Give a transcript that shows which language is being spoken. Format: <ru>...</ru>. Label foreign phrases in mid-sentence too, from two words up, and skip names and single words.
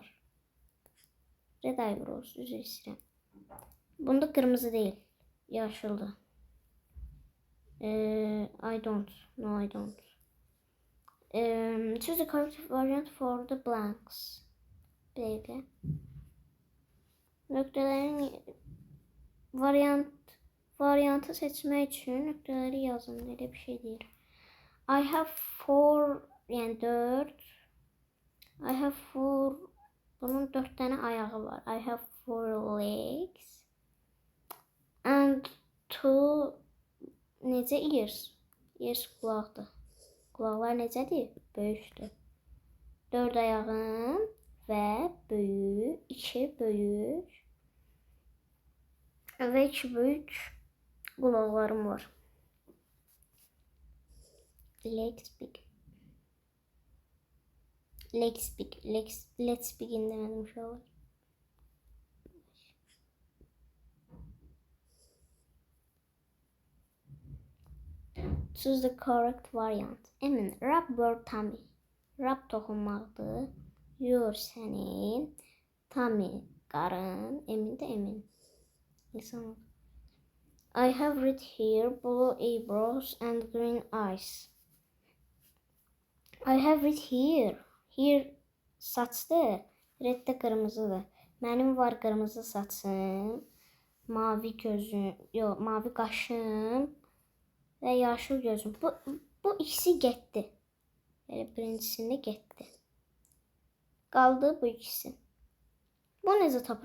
<en>Red eyebrows,</en> <az>üzr istəyirəm. Bunda qırmızı deyil. Yaşıldır.</az> <en>I don't. No, I don't. Choose the correct variant for the blanks.</en> <az>Bir dəqiqə. Nöqtələrin variantı seçmək üçün nöqtələri yazın. Elə bir şey deyir.</az> <en>I have 4, yəni 4. I have 4.</en> <az>Bunun 4 dənə ayağı var.</az> <en>I have 4 legs. And 2 necə ears?</en> <az>Ears qulaqdır. Qulaqlar necədir? Böyükdür. 4 ayağım və böyük, 2 böyük və 2 böyük qulaqlarım var.</az> <en>Legs big. Legs big. Let's begin</en> <az>demədim uşaqlar.</az> <en>Choose the correct variant. Emin, rub your tummy. Rub toxunmaqdır.</en> <az>Your sənin. Tummy, qarın. Emin də emin. İnsan.</az> <en>I have red hair, blue eyebrows and green eyes. I have red hair. Hair saçdır.</en> <az>Red də qırmızıdır. Mənim var qırmızı saçım. Mavi gözüm. Yox, mavi qaşım. Və yaşıl gözüm. Bu ikisi getdi. Yəni birincisində getdi. Qaldı bu ikisi. Bu necə tapır?</az>